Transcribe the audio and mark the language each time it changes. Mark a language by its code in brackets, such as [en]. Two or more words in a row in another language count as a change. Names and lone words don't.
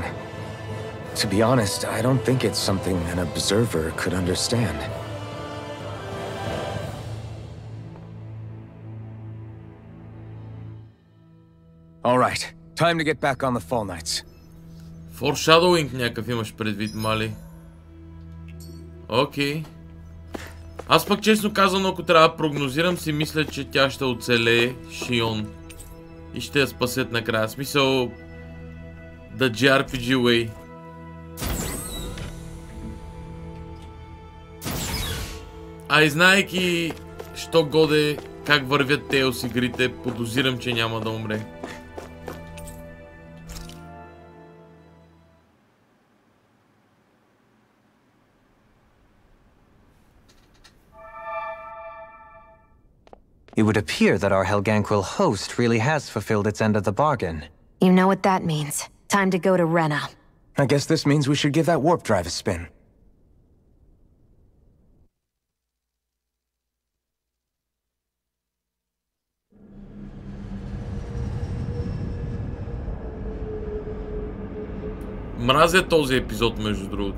[en] To be honest, I don't think it's something an observer could understand. All right, Time to get back on the fall nights. [bg] Foreshadowing някакъв имаш предвид, мали? Окей. Аз пък честно казано, ако трябва да прогнозирам, си мисля, че тя ще оцелее, Шион. И ще я спасят накрая. В смисъл... [en] The JRPG way. [bg] А и знаейки, що годе, как вървят Тейлс игрите, подозирам, че няма да умре. [en] It would appear that our Helganquil host really has fulfilled its end of the bargain. You know what that means. Time to go to Rena. I guess this means we should give that warp drive a spin. [bg] Мразя този епизод, между другото.